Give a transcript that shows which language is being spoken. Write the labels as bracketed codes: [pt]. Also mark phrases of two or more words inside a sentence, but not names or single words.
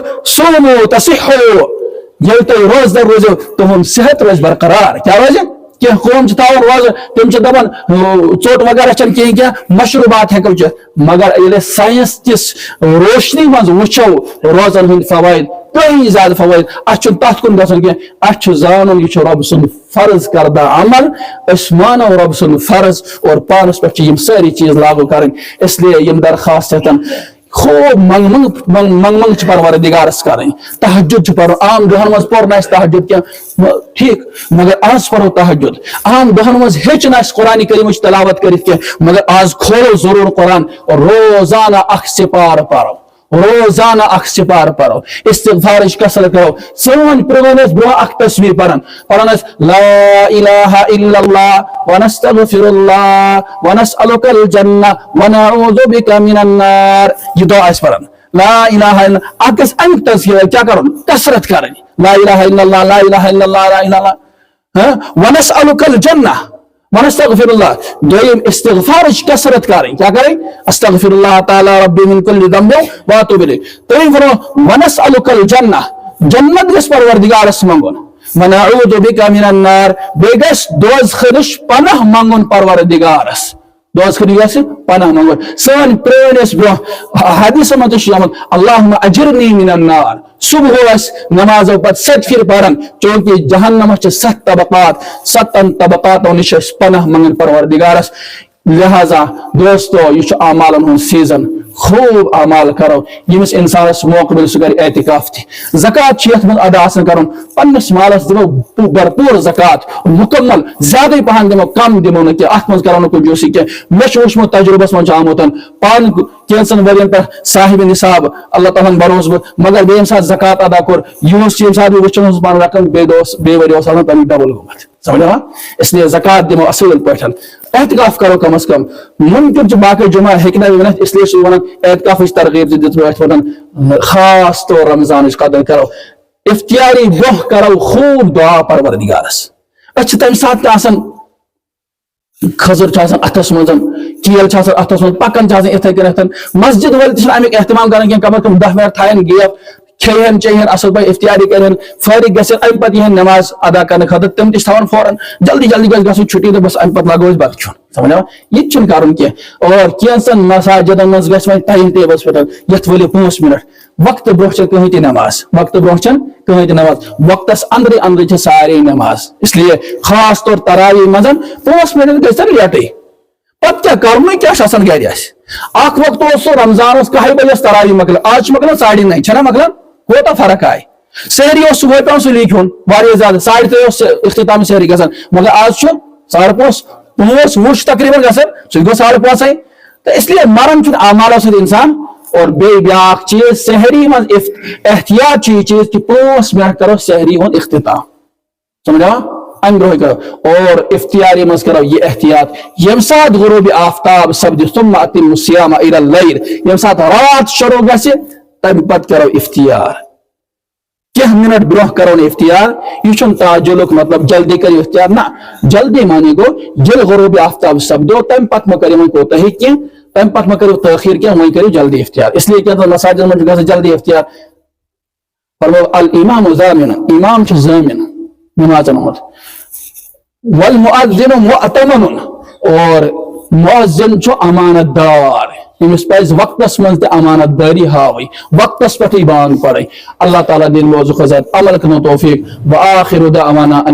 [ks] صوموٗ تصحوٗ ییٚلہِ تُہۍ روزدَر روٗزِو تُہُنٛد صحت روزِ برقرار کیٛاہ روزِ کینٛہہ قوم چھِ تھاوان روزٕ تِم چھِ دَپان ژوٚٹ وغیرہ چھَنہٕ کِہیٖنۍ کینٛہہ مشروٗبات ہٮ۪کو چٮ۪تھ مگر ییٚلہِ أسۍ ساینس کِس روشنی منٛز وٕچھو روزن ہٕنٛدۍ فوٲیِد کٔہیٖنۍ زیادٕ فوٲیِد اَسہِ چھُنہٕ تَتھ کُن گژھُن کینٛہہ اَسہِ چھُ زانُن یہِ چھُ رۄبہٕ سُنٛد فرض کردہ عمل أسۍ مانو رۄبہٕ سُنٛد فرض اور پانَس پٮ۪ٹھ چھِ یِم سٲری چیٖز لاگوٗ کَرٕنۍ اِسلیے یِم درخواست ہٮ۪تن خوب منٛگ چھِ پروردِگارس کرٕنۍ تہجد چھُ پرُن عام دۄہن منٛز پوٚر نہٕ اَسہِ تہجد کینٛہہ ٹھیٖک مگر آز پرو تہجد عام دۄہن منٛز ہیٚچھ نہٕ اَسہِ قرآنہِ کریٖمٕچ تلاوت کٔرِتھ کینٛہہ مگر آز کھولو ضروٗر قرآن اور روزانہ اکھ سپارٕ پرو روزانہ اکھ سپارٕ پرو استغفارٕچ کثرت کرو سٲنۍ پرٛٲنۍ ٲسۍ برونٛہہ اکھ تصویٖر پران ٲسۍ [ar] لا اِلہا الا اللہ ونستغفر اللہ ونسألک الجنہ ونعوذ بک من النار [ks] یہ دعا ٲسۍ پران [ar] لا الہ الا [ks] اکھ گژھِ امیُک تذکیرٕ کیٛاہ کرُن کثرت کرٕنۍ [ar] لا الہ الا اللہ لا الہ الا اللہ لا الہ الا ونسألک الجنہ ونستغفر اللہ [ks] دویم استغفارٕچ کثرت کرٕنۍ کیٛاہ کرٕنۍ [ar] استغفر اللہ تعالیٰ ربی من کل ذنب واتوب الیہ [ks] ترٛیٚیِم فرمو [ar] ونسألک الجنہ [ks] جنت گژھِ پروردگارس منٛگُن [ar] ونعوذ بک من النار [ks] بیٚیہِ گژھِ دوزخہٕ نِش پناہ منٛگُن پروردگارس دوزخہٕ نِش گژھِ پناہ منٛگُن سٲنۍ پرٛٲنۍ ٲسۍ برونٛہہ حدیثن منٛز تہِ چھُ آمُت [ar] اللہُمہ اجرنی من النار [ks] صبح ٲسۍ نمازو پتہٕ 7 پھِرِ پران چوٗنکہِ جہنمس چھِ 7 طبقات 7 طبقاتو نِش ٲسۍ پناہ منٛگان پروردگارس لہذا دوستو یہ چھُ اعمالن ہُنٛد سیٖزن خوب اعمال کرو ییٚمِس انسانس موقع مِلہِ سُہ کرِ اعتکاف تہِ زکات چھُ یتھ منٛز ادا آسان کرُن پننِس مالس دِمو بھرپوٗر زکات مُکمل زیادٕے پہن دِمو کم دِمو نہٕ کینٛہہ اتھ منٛز کرو نہٕ کنجوٗسی کینٛہہ مےٚ چھُ وٕچھمُت تجرُبس منٛز چھُ آمُت پانہٕ کینٛژن ؤرین پٮ۪ٹھ صاحبِ نصاب اللہ تعالیٰ ہن بروسہٕ بہٕ مگر بیٚیہِ ییٚمہِ ساتہٕ زکات ادا کوٚر یِہُس چھُ ییٚمہِ ساتہٕ بہٕ وٕچھان اوسُس پانہٕ رقم بیٚیہِ ؤرۍ اوس آسان تمیُک ڈبل گوٚمُت سمجھا [ur] اس لیے [ks] زکات دِمو اصل پٲٹھۍ احتکاف کرو کم از کم ممکن چھُ باقٕے جمعہ ہیٚکہِ نہٕ ؤنِتھ [ur] اس لیے [ks] چھُس بہٕ ونان احتکافٕچ ترغیب تہِ دِژ یتھ ونان خاص طور رمضانٕچ قدر کرو افطاری برونٛہہ کرو خوب دعا پروردگارس أسۍ چھِ تمہِ ساتہٕ تہِ آسان کھٔزٕر چھِ آسان اتھس منٛز کیل چھِ آسان اتھس منٛز پکان چھِ آسان یِتھٕے کٔنٮ۪تھ مسجد وٲلۍ تہِ چھِنہٕ امیُک احتمام کران کینٛہہ کم از کم 10 منٹ تھاین گیپ کھیٚیہن چیٚیہن اصل پٲٹھۍ افطاری کرن فٲرغ گژھن امہِ پتہٕ یِہن نماز ادا کرنہٕ خٲطرٕ تِم تہِ چھِ تھاوان فوراً جلدی جلدی گژھِ گژھُن چھُٹی تہٕ بس امہِ پتہٕ لاگو أسۍ بتہٕ کھیوٚن سمجھا یہِ تہِ چھُنہٕ کرُن کینٛہہ اور کینٛژن مساجدن منٛز گژھِ وۄنۍ ٹایم ٹیبلس پٮ۪ٹھ یتھ ؤلِو 5 منٹ وقتہٕ برونٛہہ چھنہٕ کٕہٕنۍ تہِ نماز وقتہٕ برونٛہہ چھنہٕ کٕہٕنۍ تہِ نماز وقتس انٛدرٕے انٛدرٕے چھِ سارے نماز [ur] اس لیے [ks] خاص طور تراویح منٛز 5 منٹ گژھن لیٹٕے پتہٕ کیٛاہ کرنُے کیٛاہ چھُ آسان گرِ اسہِ اکھ وقت اوس سُہ رمضان اوس 1 بجے تراویح مۄکلان آز چھُ مۄکلان 9:30 چھنا مۄکلان کوتاہ فرق آیہِ سحری اوس صبحٲے پیٚوان سُلی کھیوٚن واریاہ زیادٕ 3:30 اوس اختتام سحری گژھان مگر آز چھُ 5:30 5 وُہ تقریٖبن گژھان سُہ گوٚو 5:30 تہٕ [ur] اس لیے [ks] مران چھُنہٕ اعمالو سۭتۍ انسان اور بیٚیہِ بیاکھ چیٖز سحری منٛز احتیاط چھُ یہِ چیٖز کہِ 5 منٹ کرو سحری ہُنٛد اختتام سمجھا امہِ برونٛہٕے کرو اور افطاری منٛز کرو یہِ احتیاط ییٚمہِ ساتہٕ غروٗبِ آفتاب سپدِ [ar] ثم اتموا الصیام الى الليل [ks] ییٚمہِ ساتہٕ رات شروع گژھِ تمہِ پتہٕ کرو افطار کینٛہہ منٹ برونٛہہ کرو نہٕ افطار یہِ چھُنہٕ تعجُلُک مطلب جلدی کٔرِو افطار نہ جلدی معنی گوٚو ییٚلہِ غروٗبِ آفتاب سپدو تمہِ پتہٕ مہ کٔرِو وۄنۍ کوتاہی کینٛہہ تمہِ پتہٕ مہ کٔرِو تٲخیٖر کینٛہہ وۄنۍ کٔرِو جلدی افطار [ur] اس لیے [ks] کینٛژن مساجدن منٛز چھُ گژھان جلدی افطار فرمو [ar] الامام ضامن [ks] امام چھُ ضٲمِن نمازن ہُنٛد [ar] والمؤذن مؤتمن [ks] اور مؤذن چھُ امانت دار ییٚمِس پزِ وقتس منٛز تہِ امانت دٲری ہاوٕنۍ وقتس پٮ۪ٹھٕے بانگ پرٕنۍ اللہ تعالیٰ دِنۍ موضوع خٲطرٕ عمل کرنُک توفیٖق [ar] وآخر دعوانا